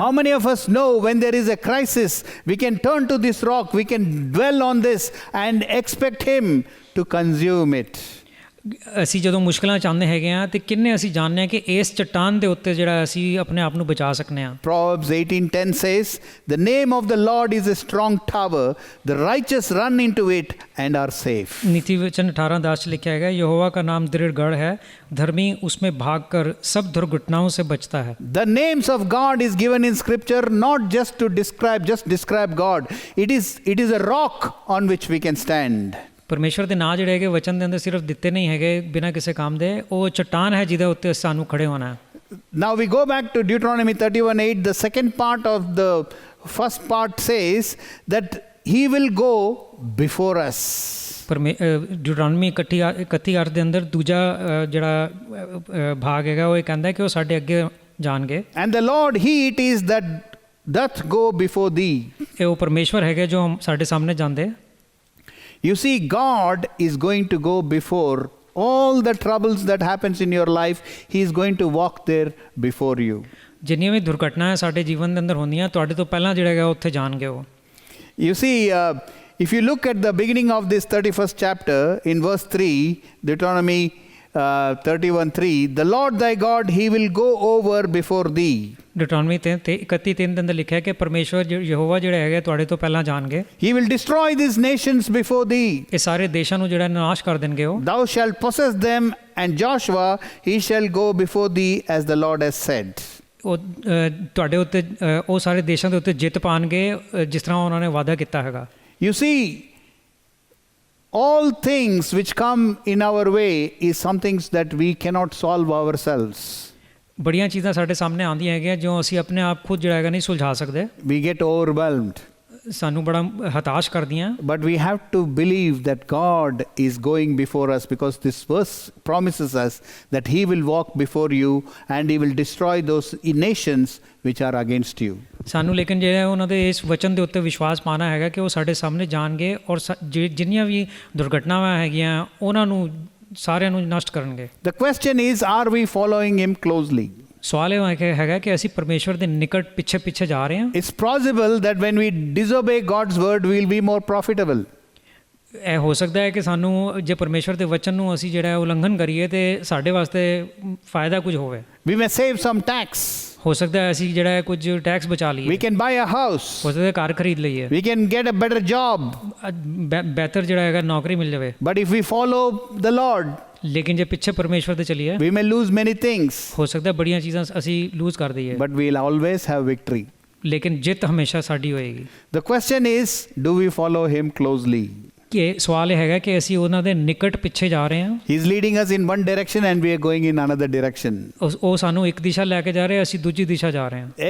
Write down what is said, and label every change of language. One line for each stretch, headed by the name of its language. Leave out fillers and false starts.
English: How many of us know when there is a crisis, we can turn to this rock, we can dwell on this and expect Him to consume it.
Punjabi: ਅਸੀਂ ਜਦੋਂ ਮੁਸ਼ਕਲਾਂ ਚਾਹੁੰਦੇ ਹੈਗੇ ਆ ਤੇ ਕਿੰਨੇ ਅਸੀਂ ਜਾਣਦੇ ਆ ਕਿ ਇਸ ਚਟਾਨ ਦੇ ਉੱਤੇ ਜਿਹੜਾ ਅਸੀਂ ਆਪਣੇ ਆਪ ਨੂੰ ਬਚਾ ਸਕਨੇ ਆ।
English: Proverbs 18:10 says, "The name of the Lord is a strong tower; the righteous run into it and are safe."
Hindi: नीति वचन 18:10 ਚ लिखा है, यहोवा का नाम दृढ़ गढ़ है, धर्मी उसमें भागकर सब दुर्घटनाओं से बचता है।
English: The names of God is given in scripture not just to describe God. It is a rock on which we can stand.
Punjabi: ਪਰਮੇਸ਼ਵਰ ਦੇ ਨਾਂ ਜਿਹੜੇ ਹੈਗੇ ਵਚਨ ਦੇ ਅੰਦਰ ਸਿਰਫ ਦਿੱਤੇ ਨਹੀਂ ਹੈਗੇ ਬਿਨਾਂ ਕਿਸੇ ਕੰਮ ਦੇ, ਉਹ ਚਟਾਨ ਹੈ ਜਿਹਦੇ ਉੱਤੇ ਸਾਨੂੰ ਖੜੇ ਹੋਣਾ ਹੈ।
English: Now we go back to Deuteronomy 31:8. The second part of the first part says that he will go before us.
Punjabi: ਡਿਊਟਰੋਨੋਮੀ 31:8 ਦੇ ਅੰਦਰ ਦੂਜਾ ਜਿਹੜਾ ਭਾਗ ਹੈਗਾ ਉਹ ਇਹ ਕਹਿੰਦਾ ਕਿ ਉਹ ਸਾਡੇ ਅੱਗੇ ਜਾਣਗੇ।
English: And the Lord, he it is that doth go before thee.
Punjabi: ਇਹ ਉਹ ਪਰਮੇਸ਼ਵਰ ਹੈਗੇ ਜੋ ਸਾਡੇ ਸਾਹਮਣੇ ਜਾਂਦੇ।
English: You see, God is going to go before all the troubles that happens in your life. He is going to walk there before you.
Punjabi: ਜਿੰਨੀਆਂ ਵੀ ਦੁਰਘਟਨਾਵਾਂ ਸਾਡੇ ਜੀਵਨ ਦੇ ਅੰਦਰ ਹੁੰਦੀਆਂ ਤੁਹਾਡੇ ਤੋਂ ਪਹਿਲਾਂ ਜਿਹੜਾ ਹੈਗਾ ਉੱਥੇ ਜਾਣਗੇ ਉਹ।
English: You see, if you look at the beginning of this 31st chapter in verse 3, Deuteronomy 31:3, the Lord thy God, he will go over before thee.
Punjabi: ਡਿਊਟਰੋਨੋਮੀ 31:3 ਦੇ ਅੰਦਰ ਲਿਖਿਆ ਕਿ ਪਰਮੇਸ਼ਵਰ ਯਹੋਵਾ ਜਿਹੜਾ ਹੈਗਾ ਤੁਹਾਡੇ ਤੋਂ ਪਹਿਲਾਂ ਜਾਣਗੇ।
English: He will destroy these nations before thee.
Punjabi: ਇਹ ਸਾਰੇ ਦੇਸ਼ਾਂ ਨੂੰ ਜਿਹੜਾ ਨਾਸ਼ ਕਰ ਦੇਣਗੇ ਉਹ।
English: Thou shalt possess them, and Joshua, he shall go before thee, as the Lord has said.
Punjabi: ਉਹ ਤੁਹਾਡੇ ਉੱਤੇ ਉਹ ਸਾਰੇ ਦੇਸ਼ਾਂ ਦੇ ਉੱਤੇ ਜਿੱਤ ਪਾਣਗੇ ਜਿਸ ਤਰ੍ਹਾਂ ਉਹਨਾਂ ਨੇ ਵਾਅਦਾ ਕੀਤਾ ਹੈਗਾ।
English: You see, all things which come in our way is some things that we cannot solve ourselves.
Punjabi: ਬੜੀਆਂ ਚੀਜ਼ਾਂ ਸਾਡੇ ਸਾਹਮਣੇ ਆਉਂਦੀਆਂ ਹੈਗੀਆਂ ਜੋ ਅਸੀਂ ਆਪਣੇ ਆਪ ਖੁਦ ਜਿਹੜਾ ਹੈਗਾ ਨਹੀਂ ਸੁਲਝਾ ਸਕਦੇ।
English: We get overwhelmed.
Punjabi: ਸਾਨੂੰ ਬੜਾ ਹਤਾਸ਼ ਕਰਦੀਆਂ।
English: But we have to believe that God is going before us, because this verse promises us that he will walk before you and he will destroy those nations which are against you.
Punjabi: ਸਾਨੂੰ ਲੇਕਿਨ ਜਿਹੜਾ ਉਹਨਾਂ ਦੇ ਇਸ ਵਚਨ ਦੇ ਉੱਤੇ ਵਿਸ਼ਵਾਸ ਪਾਉਣਾ ਹੈਗਾ ਕਿ ਉਹ ਸਾਡੇ ਸਾਹਮਣੇ ਜਾਣਗੇ ਔਰ ਜਿੰਨੀਆਂ ਵੀ ਦੁਰਘਟਨਾਵਾਂ ਹੈਗੀਆਂ ਉਹਨਾਂ ਨੂੰ ਸਾਰਿਆਂ ਨੂੰ ਨਸ਼ਟ ਕਰਨਗੇ।
English: The question is, are we following him closely?
Punjabi: ਸਵਾਲ ਇਹ ਹੈਗਾ ਕਿ ਅਸੀਂ ਪਰਮੇਸ਼ਵਰ ਦੇ ਨਿਕਟ ਪਿੱਛੇ ਜਾ ਰਹੇ ਹਾਂ।
English: It's possible that when we disobey God's word, we will be more profitable.
Punjabi: ਇਹ ਹੋ ਸਕਦਾ ਹੈ ਕਿ ਸਾਨੂੰ ਜੇ ਪਰਮੇਸ਼ਵਰ ਦੇ ਵਚਨ ਨੂੰ ਅਸੀਂ ਜਿਹੜਾ ਉਲੰਘਣ ਕਰੀਏ ਤੇ ਸਾਡੇ ਵਾਸਤੇ ਫਾਇਦਾ ਕੁਝ ਹੋਵੇ।
English: We may save some tax.
Punjabi: ਹੋ ਸਕਦਾ ਹੈ ਅਸੀਂ ਜਿਹੜਾ ਕੁਝ ਟੈਕਸ ਬਚਾ ਲਈਏ।
English: We can buy a house.
Punjabi: ਹੋ ਸਕਦਾ ਹੈ ਕਾਰ ਖਰੀਦ ਲਈਏ।
English: We can get a better job.
Punjabi: ਬਿਹਤਰ ਜਿਹੜਾ ਹੈਗਾ ਨੌਕਰੀ ਮਿਲ ਜਾਵੇ।
English: But if we follow the Lord,
Punjabi: ਲੇਕਿਨ ਜੇ ਪਿੱਛੇ ਪਰਮੇਸ਼ਵਰ ਦੇ ਚਲੀਏ
English: we may lose many things.
Punjabi: ਹੋ ਸਕਦਾ ਬੜੀਆਂ ਚੀਜ਼ਾਂ ਅਸੀਂ ਲੂਜ਼ ਕਰ ਦਈਏ।
English: But we'll always have victory.
Punjabi: ਲੇਕਿਨ ਜਿੱਤ ਹਮੇਸ਼ਾ ਸਾਡੀ ਹੋਏਗੀ।
English: The question is, do we follow him closely?
Punjabi: ਕਿ ਸਵਾਲ ਇਹ ਹੈਗਾ ਕਿ ਅਸੀਂ ਉਹਨਾਂ ਦੇ ਨਿਕਟ ਪਿੱਛੇ ਜਾ ਰਹੇ ਹਾਂ।
English: He's leading us in one direction and we are going in another direction.
Punjabi: ਉਹ ਸਾਨੂੰ ਇੱਕ ਦਿਸ਼ਾ ਲੈ ਕੇ ਜਾ ਰਹੇ, ਅਸੀਂ ਦੂਜੀ ਦਿਸ਼ਾ ਜਾ ਰਹੇ ਹਾਂ।